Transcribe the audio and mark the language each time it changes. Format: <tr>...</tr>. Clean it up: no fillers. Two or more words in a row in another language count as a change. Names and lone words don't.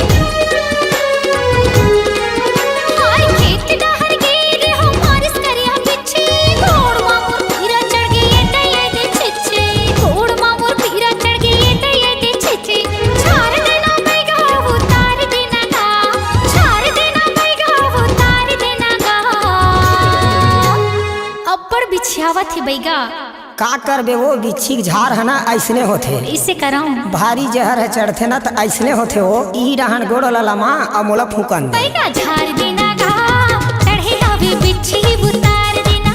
<hne>हाय खेत डहर गेरे हो मारिस करिया बिच्छी, घोड़वा मोर खीरा चढ़ गई ये छिछे। घोड़वा मोर खीरा चढ़ गई ये छिछे। छार देना बैगा उतार देना गा, छार देना बैगा उतार देना गा। अब्बड़ बिछियावत है बैगा, का करबे वो बिच्छी के झार है ना ऐसने होथे। इससे कराऊं भारी जहर है चढ़थे ना तो ऐसने होथे हो। ई रहन गोड़ ललमा और मोला फूकन पैगा झाड़ देना गा चढ़े हवे बिच्छी उतार देना।</hne>